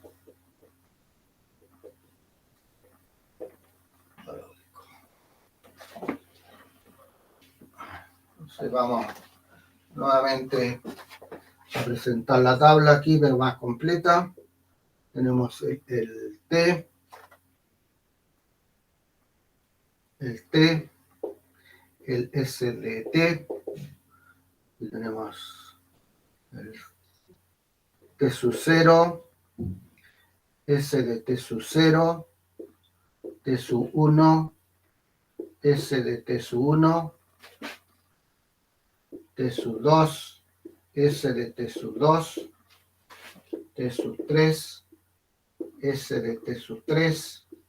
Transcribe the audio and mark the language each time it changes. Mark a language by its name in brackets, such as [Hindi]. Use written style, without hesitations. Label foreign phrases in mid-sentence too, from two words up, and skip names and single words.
[Spanish] Entonces vamos nuevamente a presentar la tabla aquí, pero más completa. Tenemos el T, el S de T, y tenemos el T sub 0, S de T sub 0, T sub 1, S de T sub 1, T sub 2, S de T sub 2, T sub 3, S de T sub 3,